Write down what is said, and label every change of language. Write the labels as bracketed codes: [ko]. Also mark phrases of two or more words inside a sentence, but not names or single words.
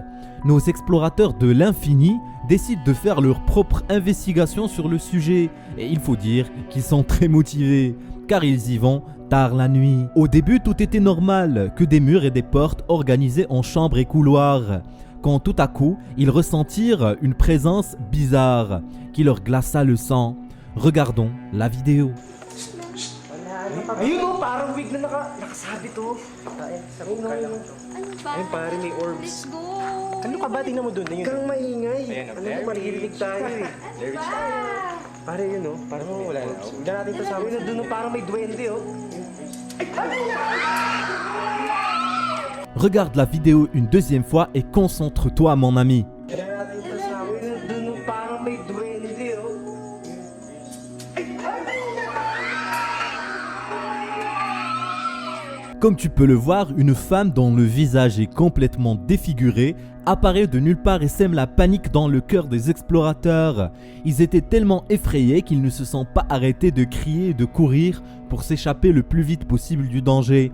[fr] Nos explorateurs de l'infini décident de faire leur propre investigation sur le sujet et il faut dire qu'ils sont très motivés car ils y vont tard la nuit. Au début, tout était normal, que des murs et des portes organisés en chambres et couloirs. Quand tout à coup, ils ressentirent une présence bizarre qui leur glaça le sang. Regardons la vidéo. [tl] Ayun oh, parang wig na nakasabit oh. Ano ba? Ayun pare, may orbs. [en] Let's go! [tl] Ano ka ba? Tingnan mo doon. Ayun. Kang maingay. Ayan, Ano mo, maririnig tayo eh. [en] There is [tl] Pare yun oh, parang wala. Huwag na natin kasama. Yun doon oh, parang may duwende oh. [fr] Regarde la vidéo une deuxième fois et concentre-toi mon ami. [tl] Huwag na natin kasama. Yun doon oh, parang may duwende oh. [fr] Comme tu peux le voir, une femme dont le visage est complètement défiguré apparaît de nulle part et sème la panique dans le cœur des explorateurs. Ils étaient tellement effrayés qu'ils ne se sont pas arrêtés de crier et de courir pour s'échapper le plus vite possible du danger.